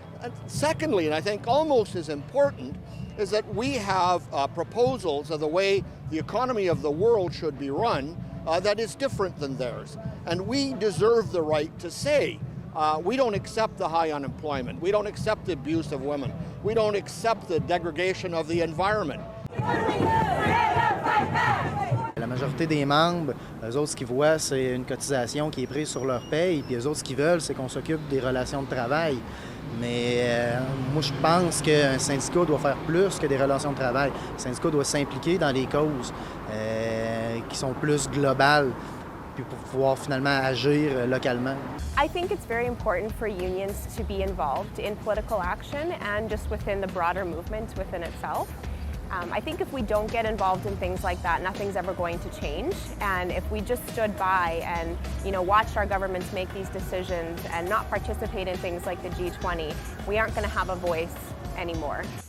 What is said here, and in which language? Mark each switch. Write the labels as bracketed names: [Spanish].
[English] And secondly, and I think almost as important, is that we have proposals of the way the economy of the world should be run that is different than theirs. And we deserve the right to say, we don't accept the high unemployment, we don't accept the abuse of women, we don't accept the degradation of the environment. [French] La majorité des membres, eux autres, ce qu'ils voient, c'est une cotisation qui est prise sur leur paye, puis eux autres, ce qu'ils veulent, c'est qu'on s'occupe des relations de travail. Mais moi, je pense qu'un syndicat doit faire plus que des relations de travail. Le syndicat doit s'impliquer dans les causes qui sont plus globales, puis pour pouvoir finalement agir localement. [English] I think it's very important for unions to be involved in political action and just within the broader movement within itself. I think if we don't get involved in things like that, nothing's ever going to change. And if we just stood by and, watched our governments make these decisions and not participate in things like the G20, we aren't going to have a voice anymore.